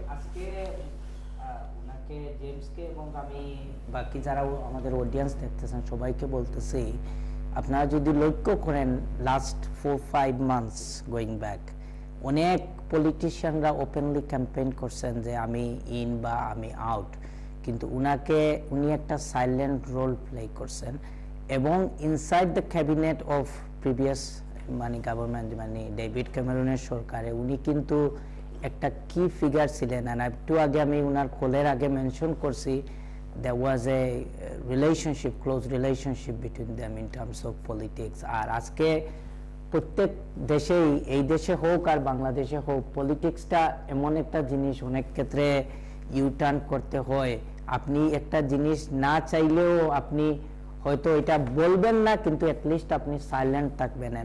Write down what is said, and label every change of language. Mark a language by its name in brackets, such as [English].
[Bangla] আজকে ওনাকে জেমসকে এবং আমি বাকি যারা আমাদের অডিয়েন্স দেখতেছেন সবাইকে বলতেছি, আপনারা যদি লক্ষ্য করেন [English] last 4-5 months going back, [Bangla] অনেক পলিটিশিয়ানরা ওপেনলি ক্যাম্পেইন করছেন যে আমি ইন বা আমি আউট, কিন্তু উনি একটা সাইলেন্ট রোল প্লে করছেন। এবং [English] inside the cabinet of previous government [Bangla] David ক্যামেরনের সরকারে উনি কিন্তু একটা কি ফিগার ছিলেন। আর একটু আগে আমি উনার কলের আগে মেনশন করছি, [English] there was a relationship, close relationship between them in terms of politics. [Bangla] আর আজকে প্রত্যেক দেশেই, এই দেশে হোক আর বাংলাদেশে হোক, পলিটিক্সটা এমন একটা জিনিস অনেক ক্ষেত্রে ইউটার্ন করতে হয়। আপনি একটা জিনিস না চাইলেও আপনি হয়তো এটা বলবেন না, কিন্তু অ্যাটলিস্ট আপনি সাইলেন্ট থাকবেন।